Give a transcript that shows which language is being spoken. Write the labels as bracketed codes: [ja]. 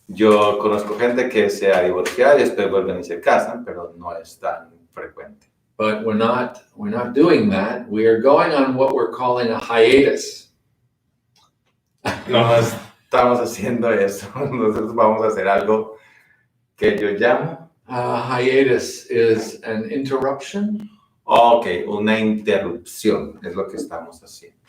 [es] Yo conozco gente que se ha divorciado y después vuelven y se casan, pero no es tan frecuente. [en] But we're not doing that. We are going on what we're calling a hiatus. [es] No estamos haciendo eso. Nosotros vamos a hacer algo que yo llamo. [en] Hiatus is an interruption. [es] Ok, una interrupción es lo que estamos haciendo.